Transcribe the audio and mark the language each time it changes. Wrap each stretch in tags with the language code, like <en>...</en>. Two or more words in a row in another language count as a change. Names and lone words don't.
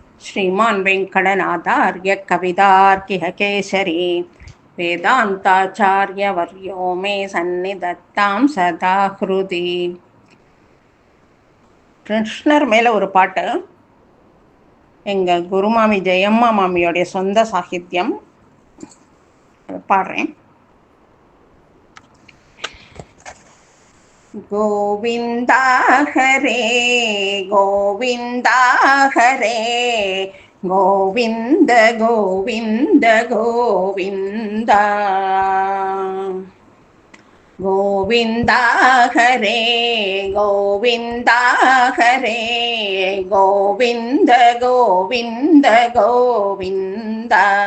<sa>श्रीमान् वेङ्कटनाथार्य कवितार्किः केसरी वेदान्ताचार्यवर्यो मे सन्निधत्तां सदा हृदि.</sa> <ta>கிருஷ்ணர் மேலே ஒரு பாட்டு, எங்கள் குருமாமி ஜெயம்மா மாமியோடைய சொந்த சாகித்யம், பாடுறேன்.</ta> <sa>गोविन्दा हरे गोविन्दा हरे गोविन्द गोविन्द गोविन्दा गोविन्दा हरे गोविन्दा हरे गोविन्द गोविन्द गोविन्दा.</sa>